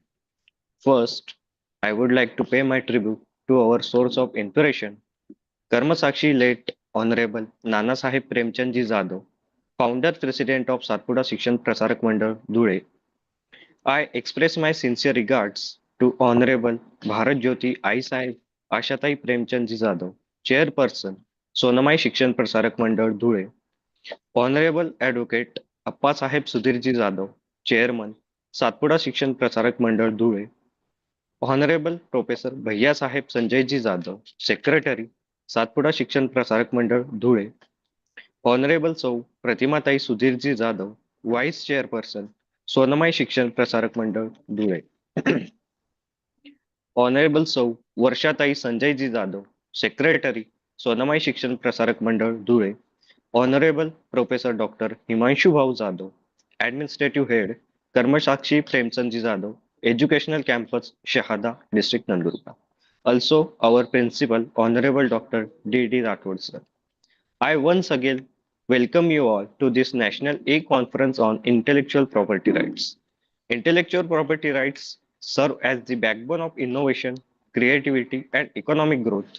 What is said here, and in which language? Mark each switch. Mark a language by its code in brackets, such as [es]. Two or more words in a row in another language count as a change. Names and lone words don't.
[en] First, I would like to pay my tribute to our source of inspiration, Karmasakshi late Honorable Nana Sahib Premchandji Jadhav, founder president of Satpura Shikshan Prasarak Mandal, Dhule. I express my sincere regards to Honorable Bharat Jyoti Ai Sahib Ashatai Premchandji Jadhav, chairperson, Sonamai Shikshan Prasarak Mandal, Dhule. Honorable Advocate Appa Sahib Sudhirji Jadhav, chairman, Satpura Shikshan Prasarak Mandal, Dhule. Honorable Professor भैया साहेब संजयजी जाधव, सेक्रेटरी, सातपुडा शिक्षण प्रसारक मंडळ, धुळे. Honorable सौ प्रतिमाताई सुधीरजी जाधव, vice chairperson, सोनमाई शिक्षण प्रसारक मंडळ, धुळे. Honorable सौ वर्षाताई संजयजी जाधव, सेक्रेटरी, सोनमाई शिक्षण प्रसारक मंडळ, धुळे. Honorable Professor Dr. हिमांशु भाऊ जाधव, Administrative Head, कर्मसाक्षी प्रेमचंदजी जाधव, Educational Campus, Shahada, District Nandurbar. Also, our principal, Honorable Dr. D.D. Rathod, sir. I once again welcome you all to this National A Conference on Intellectual Property Rights. Intellectual property rights serve as the backbone of innovation, creativity, and economic growth.